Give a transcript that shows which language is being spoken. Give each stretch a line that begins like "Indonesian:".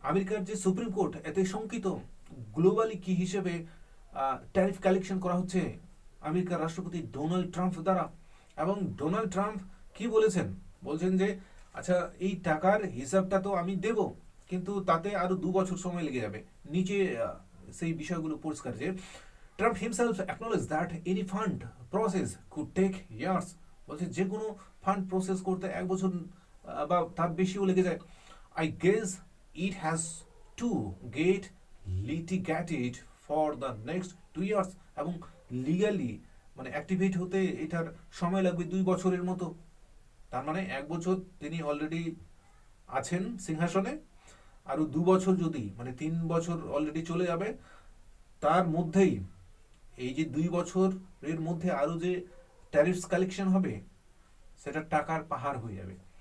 Bangla: আমেরিকার যে supreme court এতে শঙ্কিত গ্লোবালি কি হিসেবে ট্যারিফ কালেকশন করা হচ্ছে আমেরিকার রাষ্ট্রপতি ডোনাল্ড ট্রাম্প দ্বারা। এবং ডোনাল্ড ট্রাম্প কি বলছেন যে আচ্ছা এই টাকার হিসাবটা তো আমি দেব, কিন্তু তাতে আরো 2 বছর সময় লেগে যাবে। নিচে সেই বিষয়গুলো পরিষ্কার যে
English: Trump himself acknowledged that any fund process could take years.
Bangla: বলছে যে কোনো ফান্ড প্রসেস করতে 1 বছর বা তার বেশিও লেগে যায়।
English: I guess it has to get litigated for the next 2 years.
Bangla: এবং লিগালি মানে অ্যাক্টিভেট হতে এটার সময় লাগবে 2 বছরের মতো। তার মানে 1 বছর তিনি অলরেডি আছেন সিংহাসনে, আরো 2 বছর যদি মানে 3 বছর অলরেডি চলে যাবে, তার মধ্যেই এই যে 2 বছরের মধ্যে আরো যে ট্যারিফস কালেকশন হবে সেটা টাকার পাহাড় হয়ে যাবে।